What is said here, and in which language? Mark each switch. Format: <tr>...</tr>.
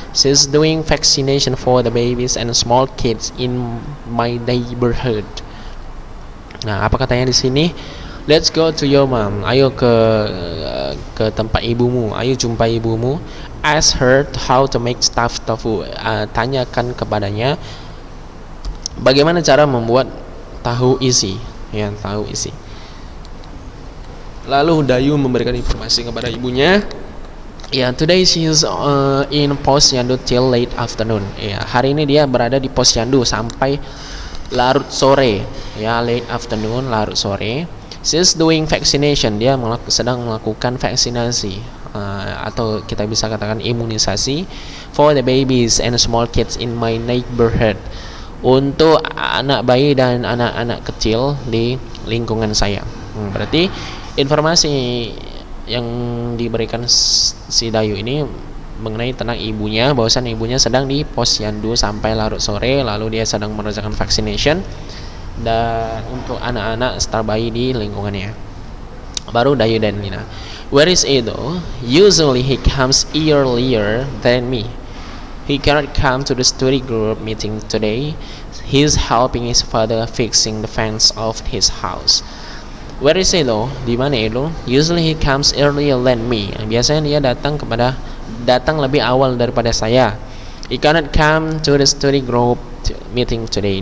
<en>She's doing vaccination for the babies and small kids in my neighborhood.</en> <id>Nah, apa katanya di sini?</id> <en>Let's go to your mom.</en> <id>Ayo ke tempat ibumu. Ayo jumpa ibumu.</id> <en>Ask her how to make stuffed tofu.</en> <id>Tanyakan kepadanya bagaimana cara membuat tahu isi. Tahu isi. Lalu Dayu memberikan informasi kepada ibunya.</id> <en>Ya, today she is in Posyandu till late afternoon.</en> <id>Ya, hari ini dia berada di Posyandu sampai larut sore.</id> <en>Ya, late afternoon,</en> <id>larut sore.</id> <en>She is doing vaccination.</en> <id>Dia sedang melakukan vaksinasi, atau kita bisa katakan imunisasi</id> <en>for the babies and small kids in my neighborhood.</en> <id>Untuk anak bayi dan anak-anak kecil di lingkungan saya. Berarti informasi yang diberikan si Dayu ini mengenai tentang ibunya, bahwasan ibunya sedang di Posyandu sampai larut sore, lalu dia sedang mengerjakan vaccination dan untuk anak-anak serta bayi di lingkungannya. Baru Dayu dan Lina.</id> <en>Where is Edo? Usually he comes earlier than me. He cannot come to the study group meeting today. He's helping his father fixing the fence of his house. Where is Edo?</en> <id>Di mana Edo?</id> <en>Usually he comes earlier than me.</en> <id>Biasanya dia datang lebih awal daripada saya.</id> <en>He cannot come to the study group meeting today.</en>